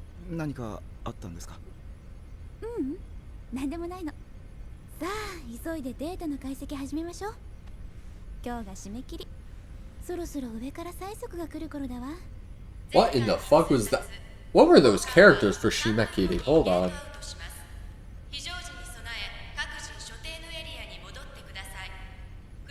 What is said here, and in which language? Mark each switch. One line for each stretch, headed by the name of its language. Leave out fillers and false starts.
Japanese: 何かあったんですか？なんでもないの。さあ急いでデータの解析始めましょう。今日が締め切り。そろそろ上から催促が来る頃だわ。
English: What in the fuck was that? What were those characters for Shimekiri? Hold on.
Japanese: 非常時に備え各自所定のエリアに戻ってください。